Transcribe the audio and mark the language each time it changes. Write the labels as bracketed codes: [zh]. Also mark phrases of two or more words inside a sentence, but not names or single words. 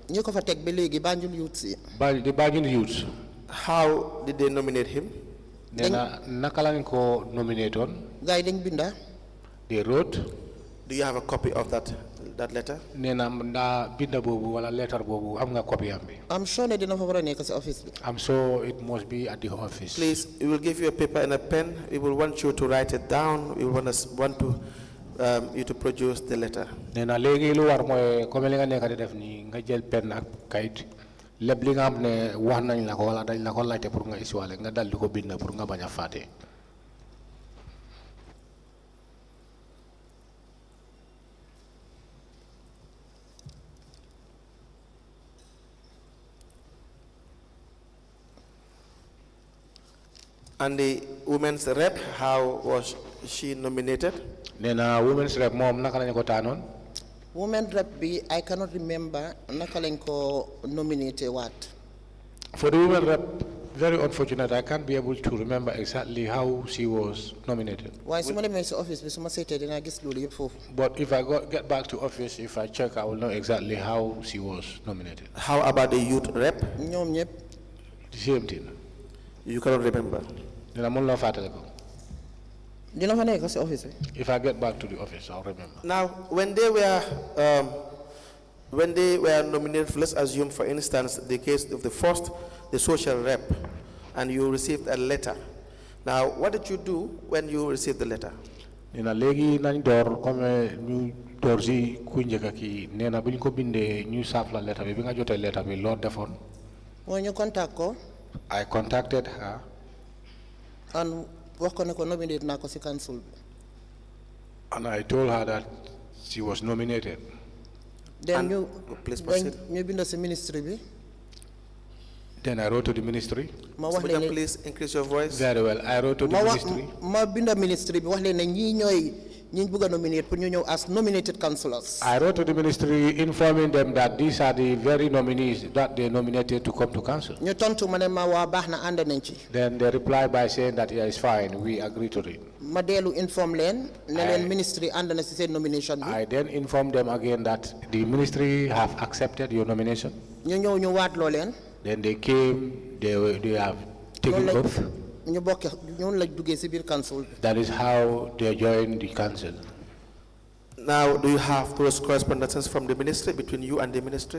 [wo] ñu ko fa teg ba léegi Banjul youth si. [en] The Banjul youths. How did they nominate him? [wo] Nee na naka lañ ko nominate on. Gars yi dañ binda. [en] They wrote. Do you have a copy of that letter? [wo] Nee na nda binda bobu wala letter bobu am nga copy am bi. [en] I'm sure [wo] ne dina fa war a nekk si office bi. [en] I'm sure it must be at the office. Please, we will give you a paper and a pen. We will want you to write it down. We will want to you to produce the letter. [wo] Nee na léegi lu war mooy comme li nga nekk di def nii nga jël pen ak kayit lépp li nga xam ne wax nañ la ko wala dañ la ko laajte pour nga isiwaale nga dal di ko bind pour nga bañ a fàtte. [en] And the women's rep, how was she nominated? [wo] Nee na [en] women's rep [wo] moom naka lañ ko taanoon. [en] Women rep [wo] bi [en] I cannot remember [wo] naka lañ ko nominate waat. [en] For the women rep, very unfortunate, I can't be able to remember exactly how she was nominated. [wo] Waaye su ma demee si office bi su ma seetee dinaa gis loolu yëpp foofu. [en] But if I get back to office, if I check, I will know exactly how she was nominated. How about the youth rep? [wo] ñoom ñëpp. [en] The same thing. You cannot remember. Then I'm not [wo] fàttali ko. dina fa nekk si office bi. [en] If I get back to the office, I'll remember. Now, when they were nominated, let's assume, for instance, the case of the first, the social rep, and you received a letter. Now, what did you do when you received the letter? [wo] Nena léegi nañ door comme ñu door si ku njëkk ki nee na bu ñu ko bindee ñu saaf la lettre bi nga jotee lettre bi loo defoon. mooy ñu contact ko. [en] I contacted her. [wo] and wax ko ne ko nominate naa ko si council bi. [en] And I told her that she was nominated. [wo] then ñu [en] please proceed. [wo] ñu bind si ministry bi. [en] Then I wrote to the ministry. [wo] ma wax leen ne [en] Please increase your voice. Very well. I wrote to the ministry. [wo] ma bind ministry bi wax leen ne ñii ñooy ñi bëgg a nominate pour ñu ñëw [en] as nominated councillors. I wrote to the ministry informing them that these are the very nominees that they nominated to come to council. [wo] ñu tontu ma ne ma waa baax na ànd nañ ci. [en] Then they replied by saying that yeah, it's fine, we agree to it. [wo] ma dellu inform leen ne leen ministry ànd na si seen nomination bi. [en] I then informed them again that the ministry have accepted your nomination. [wo] ñu ñëw ñu waatloo leen. [en] Then they came, they have taken oath. [wo] ñu bokk ñoom lañ duggee si biir council bi. [en] That is how they joined the council. Now, do you have those correspondences from the ministry, between you and the ministry?